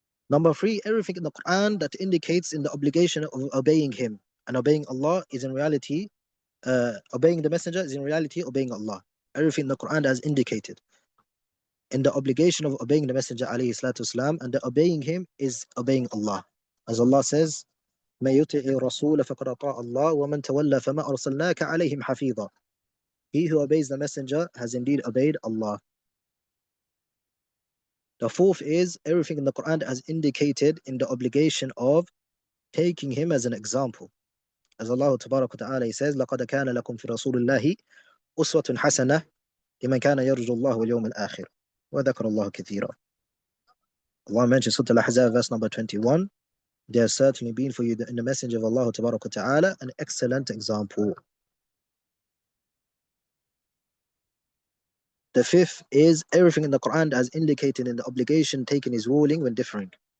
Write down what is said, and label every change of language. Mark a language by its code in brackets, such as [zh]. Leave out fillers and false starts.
[en] Number three, everything in the Quran that indicates in the obligation of obeying Him. And obeying Allah is in reality, obeying the Messenger is in reality obeying Allah. Everything in the Quran that has indicated in the obligation of obeying the Messenger ﷺ, and the obeying him is obeying Allah. As Allah says, [ar] مَن يُطِعِ الرَّسُولَ فَقَدْ أَطَاعَ اللَّهَ وَمَن تَوَلَّى فَمَا أَرْسَلْنَاكَ عَلَيْهِمْ حَفِيظًا. [en] He who obeys the Messenger has indeed obeyed Allah. The fourth is everything in the Quran that has indicated in the obligation of taking him as an example. As Allah Tabaraka wa Ta'ala says, [ar] لَقَدْ كَانَ لَكُمْ فِي رَسُولِ اللَّهِ أُسْوَةٌ حَسَنَةٌ لِمَنْ كَانَ يَرْجُو اللَّهَ وَالْيَوْمَ الْآخِرَ وَذَكَرَ اللَّهَ كَثِيرًا. [en] Allah mentions Surah Al-Ahzab, verse number 21. There has certainly been for you in the Messenger of Allah Tabaraka wa Ta'ala an excellent example. The fifth is everything in the Quran that has indicated in the obligation taking his ruling when differing.